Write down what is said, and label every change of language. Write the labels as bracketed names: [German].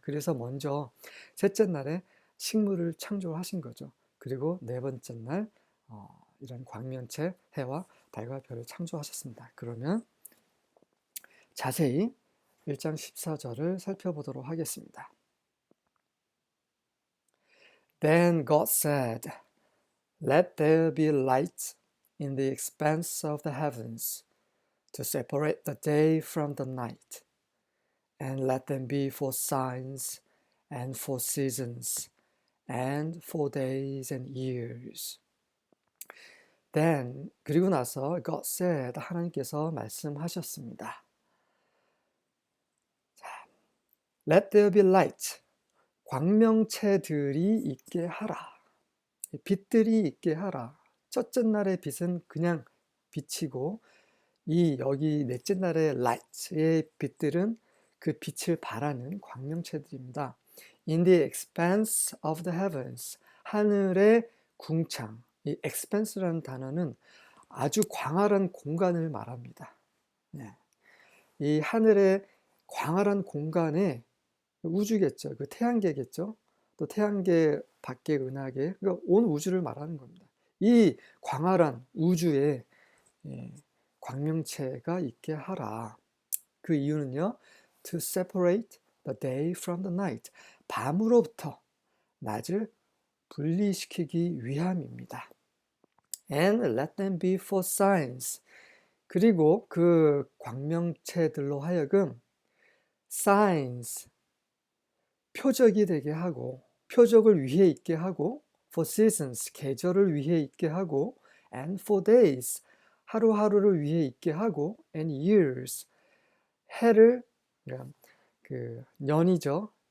[Korean] 그래서 먼저 셋째 날에 식물을 창조하신 거죠. 그리고 네 번째 날 이런 광명체 해와 달과 별을 창조하셨습니다. 그러면 자세히 1장 14절을 살펴보도록 하겠습니다. [English] Then God said, Let there be light in the expanse of the heavens to separate the day from the night, and let them be for signs and for seasons and for days and years. Then [Korean] 그리고 나서 [English] God said [Korean] 하나님께서 말씀하셨습니다. [English] Let there be light. [Korean] 광명체들이 있게 하라. 빛들이 있게 하라. 첫째 날의 빛은 그냥 빛이고 여기 넷째 날의 light의 빛들은 그 빛을 발하는 광명체들입니다. [English] In the expanse of the heavens. [Korean] 하늘의 궁창. 이 expanse라는 단어는 아주 광활한 공간을 말합니다. 이 하늘의 광활한 공간에 우주겠죠. 그 태양계겠죠. 또 태양계 밖의 은하계, 그러니까 온 우주를 말하는 겁니다. 이 광활한 우주에 광명체가 있게 하라. 그 이유는요, [English] to separate the day from the night. [Korean] 밤으로부터 낮을 분리시키기 위함입니다. [English] And let them be for signs. [Korean] 그리고 그 광명체들로 하여금 signs, 표적이 되게 하고, 표적을 위해 있게 하고, [English] for seasons, [Korean] 계절을 위해 있게 하고, [English] and for days, [Korean] 하루하루를 위해 있게 하고, [English] and years, [Korean] 해를, 그 년이죠.